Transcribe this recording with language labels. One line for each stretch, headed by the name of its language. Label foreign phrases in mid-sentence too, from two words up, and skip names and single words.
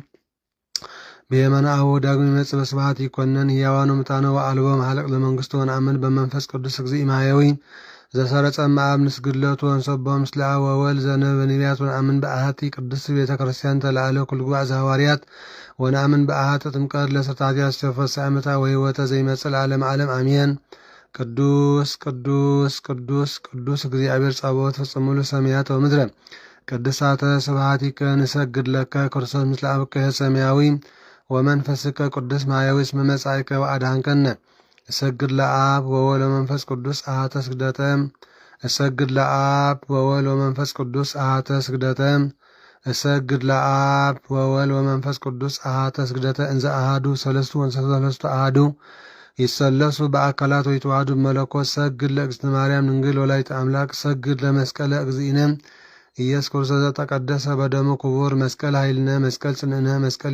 Geez: በየማነ አቡ ዳግም ይመጽእ በስብሐት ይኮነን ሕያዋን ወሙታነ ወአልቦ መሃለቅ ለመንግሥቱ ወነአምን በመንፈስ ቅዱስ እግዚእ ማሕየዊ ዘሰረጸ እምአብ ንስግድለቱ ወንሰቦ ምስለ አብ ወወልድ ዘነበ ነቢያት ወነአምን በአሐቲ ቅድስት ቤተ ክርስቲያን ተለዓለ ኩሉ ጉባኤ ዘሐዋርያት ወነአምን በአሐተ ጥምቀት ለሰታትያት ዝተፈስሐ ዓመታ ወሕይወተ ዘይመጽእ ለዓለመ ዓለም አሜን። ቅዱስ ቅዱስ ቅዱስ ቅዱስ እግዚአብሔር ጸባኦት ፍጽሙሉ ሰማያት ወምድረ ቅድሳተ ስብሐቲከ ንሰግድ ለከ ክርስቶስ ምስለ አብከ ሰማያዊ ወመንፈስከ ቅዱስ ማሕየዊ እስመ መጻእከ ወአድኃንከነ እሰግድ ለአብ ወወልድ ወመንፈስ ቅዱስ አሐተ ስግደተ እሰግድ ለአብ ወወልድ ወመንፈስ ቅዱስ አሐተ ስግደተ እሰግድ ለአብ ወወልድ ወመንፈስ ቅዱስ አሐተ ስግደተ እንዘ አሐዱ ሰለስቱ ወሰለስቱ አሐዱ ይሰለሱ በአካላት ወይተዋሐዱ በመለኮት ሰግድ ለእግዝእትነ ማርያም ድንግል ወላዲተ አምላክ ሰግድ ለመስቀለ እግዚእነ ኢየሱስ ክርስቶስ ዘተቀደሰ በደሙ ክቡር መስቀል ኃይልነ መስቀል ጽንዕነ መስቀል